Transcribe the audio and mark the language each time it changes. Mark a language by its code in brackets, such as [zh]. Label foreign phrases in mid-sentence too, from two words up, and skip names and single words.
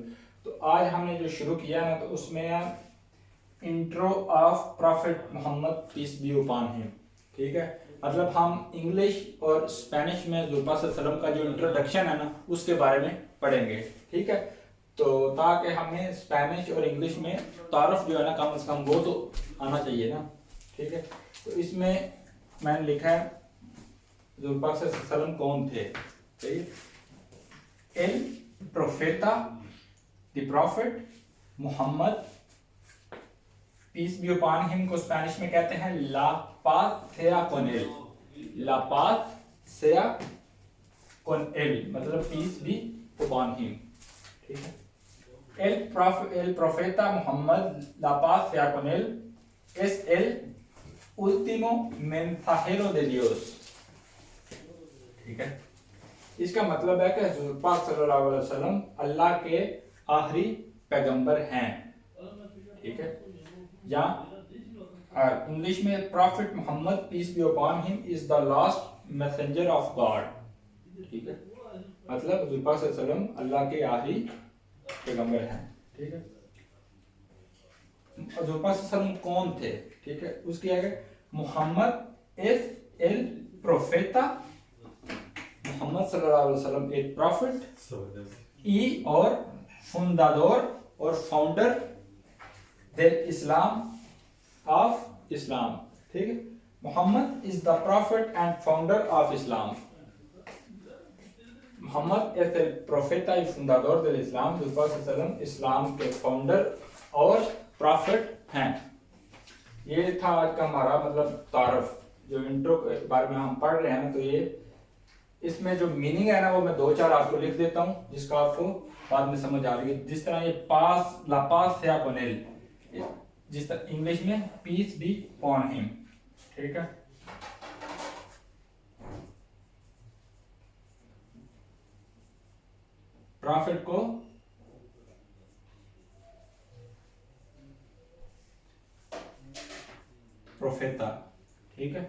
[ur] تو آج ہم نے جو شروع کیا نا، تو اس میں [en] intro of Prophet Muhammad peace be upon him, [ur] ٹھیک ہے، مطلب ہم انگلش اور اسپینش میں حضور پاک صلی اللہ علیہ وسلم کا جو انٹروڈکشن ہے نا، اس کے بارے میں پڑھیں گے، ٹھیک ہے۔ تو تاکہ ہمیں اسپینش اور انگلش میں تعارف جو ہے نا، کم از کم وہ تو آنا چاہیے نا، ٹھیک ہے۔ تو اس میں میں نے لکھا ہے حضور پاک صلی اللہ علیہ وسلم کون تھے، ٹھیک ہے۔ [es] el profeta [en] the prophet Muhammad peace be upon him [ur] کو اسپینش میں کہتے ہیں [es] la paz sea con él، la paz sea con él مطلب [en] peace be upon him, [ur] ٹھیک ہے۔ [es] el profeta محمد لا paz sea con él es el último mensajero de Dios، [ur] ٹھیک ہے۔ اس کا مطلب ہے کہ حضور پاک صلی اللہ علیہ وسلم اللہ کے آخری پیغمبر ہیں، ٹھیک ہے۔ یا انگلش میں [en] Prophet Muhammad peace be upon him is the last messenger of God, [ur] ٹھیک ہے، مطلب حضور پاک صلی اللہ علیہ وسلم اللہ کے آخری پیغمبر ہیں، ٹھیک ہے۔ حضور پاک صلی اللہ علیہ وسلم کون تھے، ٹھیک ہے، اس کی آگے محمد [es] es el profeta، [ur] محمد صلی اللہ علیہ وسلم ایک پروفٹ y اور fundador اور فاؤنڈر del اسلام [en] of Islam, [ur] ٹھیک ہے۔ [en] محمد is the prophet and founder of Islam، [es] محمد es el profeta y fundador del Islam، [ur] حضور پاک صلی اللہ علیہ وسلم اسلام کے فاؤنڈر اور پرافٹ ہیں۔ یہ تھا آج کا ہمارا مطلب تعارف، جو انٹرو کے بارے میں ہم پڑھ رہے ہیں نا، تو یہ اس میں جو میننگ ہے نا، وہ میں دو چار آپ کو لکھ دیتا ہوں، جس کا آپ کو بعد میں سمجھ آ رہی ہے۔ جس طرح یہ پاس [es] la paz sea con él، [ur] جس طرح انگلش میں [en] peace be upon him, [ur] ٹھیک ہے۔ پرافٹ کو پروفیتا، ٹھیک ہے۔